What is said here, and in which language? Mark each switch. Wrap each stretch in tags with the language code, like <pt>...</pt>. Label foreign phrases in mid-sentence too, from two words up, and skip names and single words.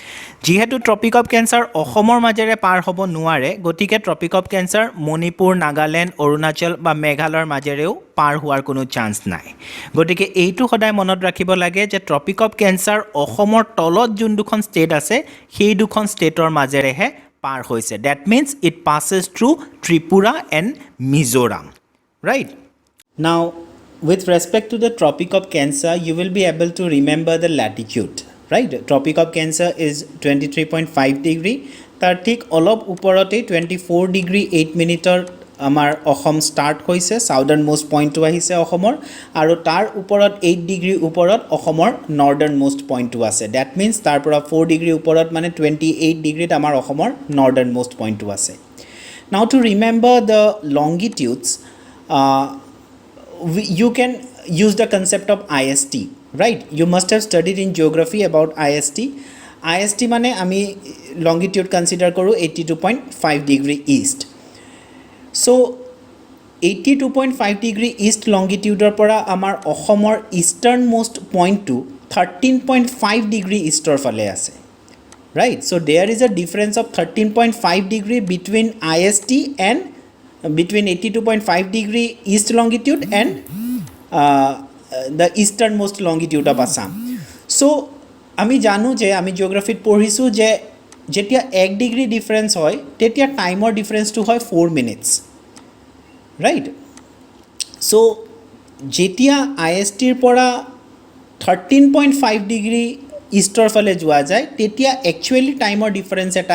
<as>যিহেতু ট্ৰপিক অফ কেঞ্চাৰ অসমৰ মাজেৰে পাৰ হ'ব নোৱাৰে গতিকে ট্ৰপিক অফ কেঞ্চাৰ মণিপুৰ নাগালেণ্ড অৰুণাচল বা মেঘালয়ৰ মাজেৰেও পাৰ হোৱাৰ কোনো চান্স নাই গতিকে এইটো সদায় মনত ৰাখিব লাগে যে ট্ৰপিক অফ কেঞ্চাৰ অসমৰ তলত যোন দুখন ষ্টেট আছে সেই দুখন ষ্টেটৰ মাজেৰেহে পাৰ হৈছে</as> <en>That means it passes through Tripura and Mizoram right now with respect to the Tropic of Cancer you will be able to remember the latitude right Tropic of Cancer is 23.5 degree</en> <as>তাৰ ঠিক অলপ ওপৰতে 24 degree 8 মিনিটৰ আমাৰ অসম ষ্টাৰ্ট হৈছে</as> <en>southernmost point</en> <as>আহিছে অসমৰ আৰু তাৰ ওপৰত 8 ডিগ্ৰী ওপৰত অসমৰ</as> <en>northernmost point</en> <as>আছে</as> <en>that means</en> <as>তাৰ পৰা 4 ডিগ্ৰী ওপৰত মানে 28 ডিগ্ৰীত আমাৰ অসমৰ</as> <en>northernmost point</en> <as>আছে</as> <en>now to remember the longitudes you can use the concept of IST right you must have studied in geography about IST</en> <as>মানে আমি</as> <en>longitude consider কৰো 82.5 degree east so 82.5 degree east longitude</en> <as>পৰা আমাৰ অসমৰ</as> <en>eastern most point to 13.5 degree eastৰ</en> <as>ফালে আছে</as> <en>right so there is a difference of 13.5 degree between IST and between 82.5 degree east longitude and the easternmost longitude of Assam. So,</en> <as>আমি জানো যে আমি জিওগ্ৰাফিত পঢ়িছোঁ যে যেতিয়া 1 ডিগ্ৰী ডিফাৰেন্স হয় তেতিয়া টাইমৰ ডিফাৰেন্সটো হয় 4 মিনিটছ</as> <en>right so</en> <as>যেতিয়া ISTৰ পৰা 13.5 ডিগ্ৰী ইষ্টৰ ফালে যোৱা যায় তেতিয়া একচুৱেলি টাইমৰ ডিফাৰেন্স এটা</as>